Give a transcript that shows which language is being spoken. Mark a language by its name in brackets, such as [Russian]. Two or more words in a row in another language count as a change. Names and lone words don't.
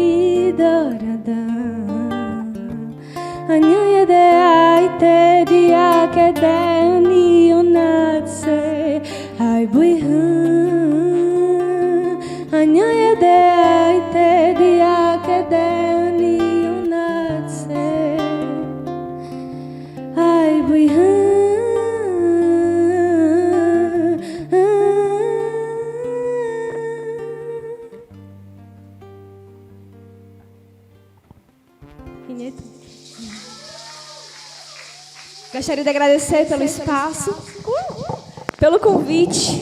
[Portuguese] Anya de aite dia kedeni onatse ai buihan anya yede aite dia kedeni onatse ai buihan. Gostaria de agradecer pelo espaço, pelo convite.